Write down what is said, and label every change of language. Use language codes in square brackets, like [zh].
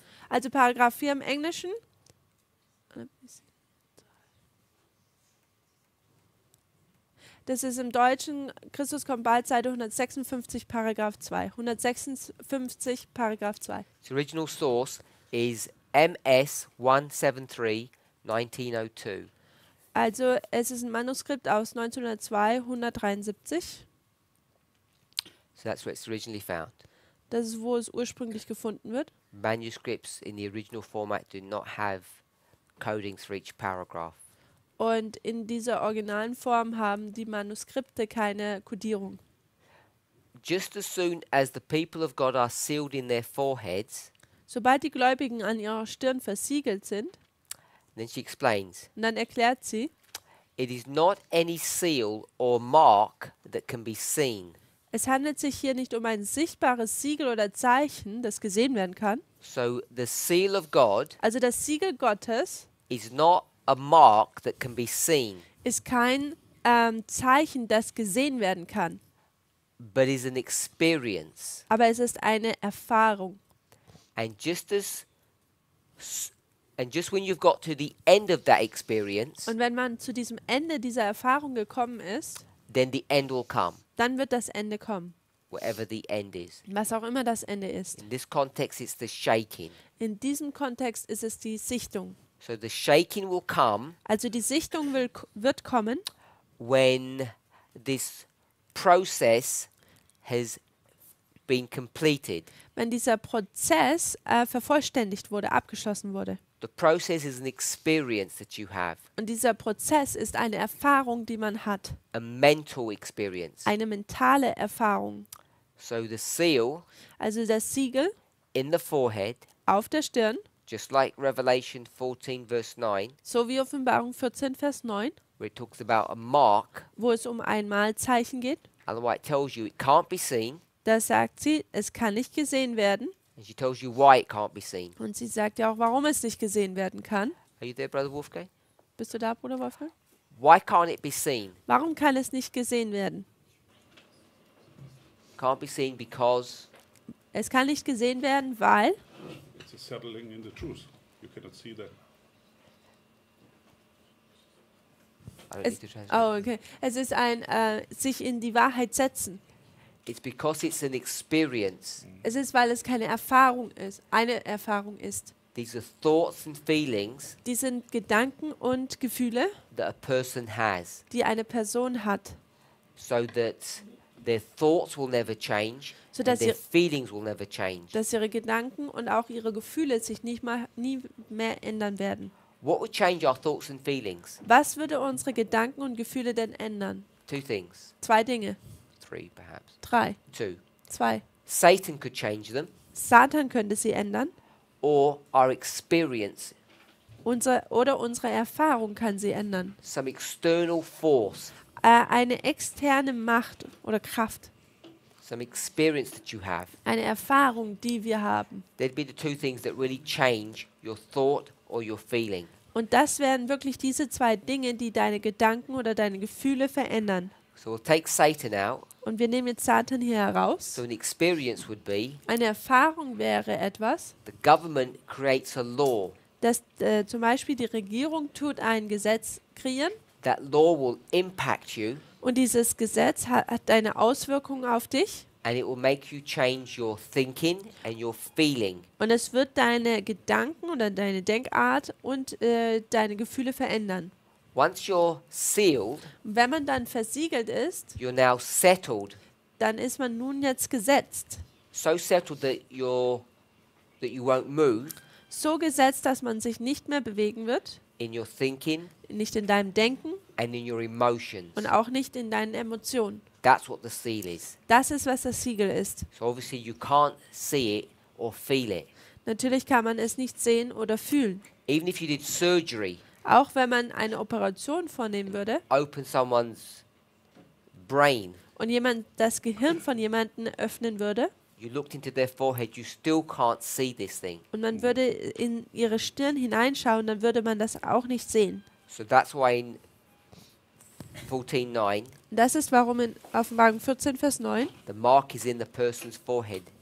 [de] Also Paragraph 4 im Englischen. Das ist im Deutschen, Christus kommt bald, Seite 156, Paragraph 2. 156, Paragraph 2. [en] The original source is MS 173 1902. [de] Also es ist ein Manuskript aus 1902, 173. [en] So that's where it's originally found. [de] Das ist, wo es ursprünglich gefunden wird. [en] Manuscripts in the original format do not have codings for each paragraph. [de] Und in dieser originalen Form haben die Manuskripte keine Kodierung. [en] Just as soon as the people of God are sealed in their foreheads, [de] Sobald die Gläubigen an ihrer Stirn versiegelt sind, [en] then she explains, [de] und dann erklärt sie, [en] it is not any seal or mark that can be seen. [de] es handelt sich hier nicht um ein sichtbares Siegel oder Zeichen, das gesehen werden kann. [en] So the seal of God [de] Also das Siegel Gottes [en] is not a mark that can be seen, [de] ist kein Zeichen, das gesehen werden kann, [en] but is an experience. [de] aber es ist eine Erfahrung. [en] And just when you've got to the end of that experience, [de] Und wenn man zu diesem Ende dieser Erfahrung gekommen ist, [en] then the end will come, [de] dann wird das Ende kommen, [en] whatever the end is. [de] was auch immer das Ende ist. [en] In this context, it's the shaking. [de] In diesem Kontext ist es die Sichtung. [en] So the shaking will come [de] Also die Sichtung wird kommen, [en] when this process has been completed. [de] wenn dieser Prozess vervollständigt wurde, abgeschlossen wurde. [en] The process is an experience that you have, [de] Und dieser Prozess ist eine Erfahrung, die man hat. [en] a mental experience. [de] Eine mentale Erfahrung. [en] So the seal [de] Also das Siegel [en] in the forehead, [de] auf der Stirn, [en] just like Revelation 14 verse 9, [de] so wie Offenbarung 14, Vers 9, [en] where it talks about a mark, [de] wo es um ein Malzeichen geht. [en] and why it tells you it can't be seen, [de] Da sagt sie, es kann nicht gesehen werden. [en] and she tells you why it can't be seen. [de] Und sie sagt ja auch, warum es nicht gesehen werden kann. [en] Are you there, Brother Wolfgang? [de] Bist du da, Bruder Wolfgang? [en] Why can't it be seen? [de] Warum kann es nicht gesehen werden? [en] Can't be seen because [de] Es kann nicht gesehen werden, weil [en] It's a settling in the truth. You cannot see that. I don't need to translate. oh, okay. [de] Es ist ein sich in die Wahrheit setzen. [en] It's because it's an experience. [de] Es ist, weil es keine Erfahrung ist, eine Erfahrung ist. [en] These are thoughts and feelings [de] Die sind Gedanken und Gefühle, [en] that a person has, [de] die eine Person hat, [en] so that their thoughts will never change So and [de] dass [en] their [de] ihr- [en] feelings will never change. [de] dass ihre Gedanken und auch ihre Gefühle sich nie mehr ändern werden. [en] What would change our thoughts and feelings? [de] Was würde unsere Gedanken und Gefühle denn ändern? [en] Two things. [de] 2 Dinge. [en] 3 perhaps. 3. 2. 2. Satan could change them, [de] Satan könnte sie ändern. [en] or our experience, [de] Unsere Erfahrung kann sie ändern. [en] some external force, [de] Eine externe Macht oder Kraft. [en] some experience that you have. [de] Eine Erfahrung, die wir haben. [en] They'd be the two things that really change your thought or your feeling. [de] Und das wären wirklich diese 2 Dinge, die deine Gedanken oder deine Gefühle verändern. [en] So we'll take Satan out. [de] Und wir nehmen jetzt Satan hier heraus. [en] So an experience would be [de] Eine Erfahrung wäre etwas, [en] the government creates a law [de] dass zum Beispiel die Regierung tut ein Gesetz kreieren [en] that law will impact you [de] und dieses Gesetz hat eine Auswirkung auf dich [en] and it will make you change your thinking and your feeling. [de] und es wird deine Gedanken oder deine Denkart und deine Gefühle verändern. [en] Once you're sealed, [de] Und wenn man dann versiegelt ist, [en] you're now settled, [de] dann ist man nun jetzt gesetzt. [en] so settled that you won't move [de] So gesetzt, dass man sich nicht mehr bewegen wird, [en] in your thinking [de] nicht in deinem Denken [en] and in your emotions. [de] und auch nicht in deinen Emotionen. [en] That's what the seal is. [de] Das ist, was das Siegel ist. [en] So obviously you can't see it or feel it. [de] Natürlich kann man es nicht sehen oder fühlen. [en] Even if you did surgery, [de] Auch wenn man eine Operation vornehmen würde [en] open someone's brain, [de] und jemand das Gehirn von jemandem öffnen würde [en] you looked into their forehead, you still can't see this thing. [de] und man würde in ihre Stirn hineinschauen, dann würde man das auch nicht sehen. [en] So that's why in 14:9, [de] Das ist, warum in Offenbarung 14, Vers 9 [en] the mark is in the person's forehead.